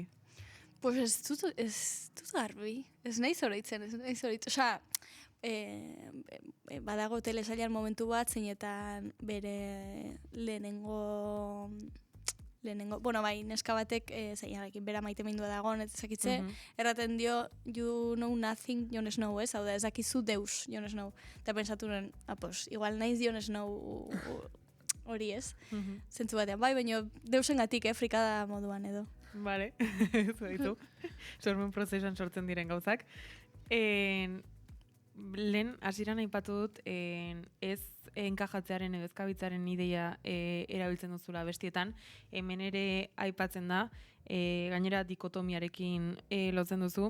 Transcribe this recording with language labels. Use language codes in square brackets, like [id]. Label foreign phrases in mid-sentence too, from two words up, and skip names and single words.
[eu] Pues ez dut garbi, ez naiz oroitzen. Osea, badago telesailan momentu bat, zeinetan bere lehenengo, bai, neska batek zeinarekin bera maite mindua dagoen, ez ezakitze, erraten dio, [en] you know nothing, [eu] Jon Snow, ez? Hau da, ezakizu deus, Jon Snow. Eta pensatu nuen, igual naiz Jon Snow hori, ez? Zentzu batean, bai, baina deusengatik, frikada moduan edo. Vale, zaitu. Sormen prozesuan sortzen diren gauzak. Lehen, hasieran aipatu dut, ez enkajatzearen edo ezkabitzaren ideia erabiltzen duzula bestietan, hemen ere aipatzen da, gainera dikotomiarekin lotzen duzu.